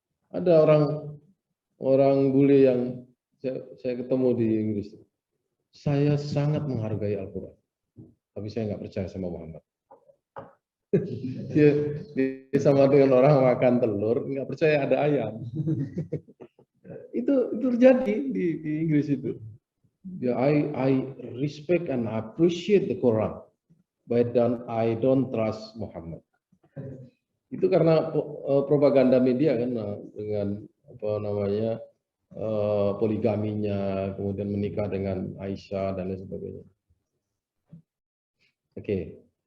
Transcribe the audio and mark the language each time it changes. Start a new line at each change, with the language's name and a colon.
Indonesian: Ada orang bule yang saya ketemu di Inggris. Saya sangat menghargai Al-Quran, tapi saya nggak percaya sama Muhammad. Dia sama dengan orang makan telur, nggak percaya ada ayam. itu terjadi di Inggris itu.
English: Ya, I respect and appreciate the Quran, but I don't trust Muhammad.
Indonesian: Itu karena propaganda media kan, dengan apa namanya, poligaminya, kemudian menikah dengan Aisyah dan lain sebagainya. Oke.